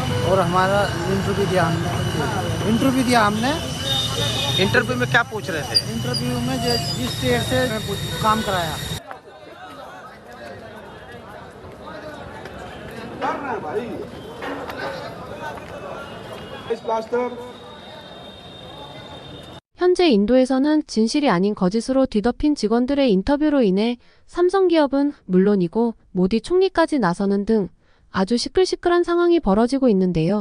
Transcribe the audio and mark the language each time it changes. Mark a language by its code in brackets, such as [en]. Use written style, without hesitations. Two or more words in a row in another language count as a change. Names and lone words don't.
[hi] और हमारा इंटरव्यू दिया हमने इंटरव्यू में क्या पूछ रहे थे? इंटरव्यू में जिस ट्रेड से काम कराया। [ko] 현재 인도에서는 진실이 아닌 거짓으로 뒤덮인 직원들의 인터뷰로 인해 삼성기업은 물론이고 모디 총리까지 나서는 등 아주 시끌시끌한 상황이 벌어지고 있는데요.